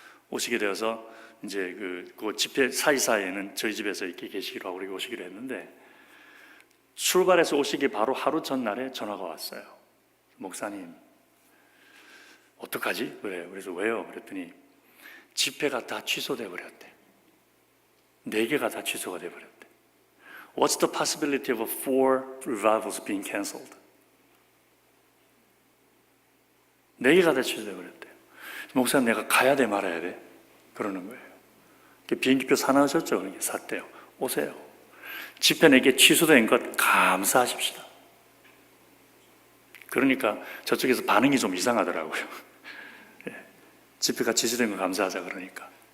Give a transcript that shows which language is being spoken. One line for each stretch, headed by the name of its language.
Korean: 오시게 되어서 이제 그 집회 사이사이에는 저희 집에서 이렇게 계시기로 하고 그렇게 오시기로 했는데, 출발해서 오시기 바로 하루 전날에 전화가 왔어요. 목사님, 어떡하지? 그래요. 그래서 왜요? 그랬더니 집회가 다 취소돼 버렸대. 4개가 다 취소가 돼 버렸대.
English: What's the possibility of 4 revivals being canceled?
Korean: 4개가 다 취소돼 버렸대요. 목사님, 내가 가야 돼 말아야 돼? 그러는 거예요. 비행기표 사나우셨죠? 그렇게 샀대요. 오세요. 집회 4개 취소된 것 감사하십시다. 그러니까 저쪽에서 반응이 좀 이상하더라고요. 집회가 취소된 거 감사하자 그러니까.